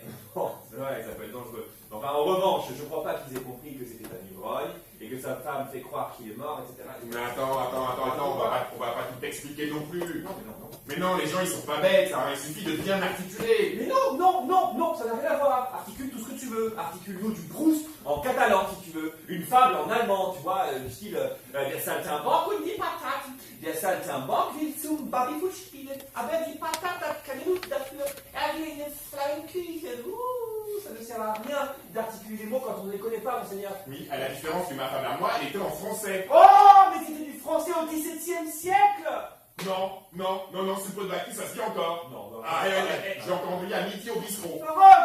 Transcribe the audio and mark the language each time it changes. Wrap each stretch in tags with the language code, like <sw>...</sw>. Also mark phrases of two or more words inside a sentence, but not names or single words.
<fr>Bon, c'est vrai, ça peut être dangereux. Enfin, en revanche, je ne crois pas qu'ils aient compris que c'était un ivrogne et que sa femme fait croire qu'il est mort, etc. Mais attends, on va pas tout expliquer non plus. Non. Mais non, les gens ils sont pas bêtes, ça, il suffit de bien articuler. Mais non, ça n'a rien à voir. Articule tout ce que tu veux. Articule-nous du Proust en catalan, si tu veux. Une fable en allemand, tu vois, du style</fr> <de>Der Saltimbanque und die Patat. Der Saltimbanque will zum Babyfoot spielen, aber die Patat hat keine Lust dafür. will eine Flammküche.</de> <fr>Ça ne sert à rien d'articuler les mots quand on ne les connaît pas, monseigneur. Oui, à la différence de ma femme à moi, elle était en français. Oh, mais c'était du français au XVIIe siècle. Non, suppôt de Bacchus, ça se dit encore. Non. J'ai entendu à midi au bistrot. Parole.</fr>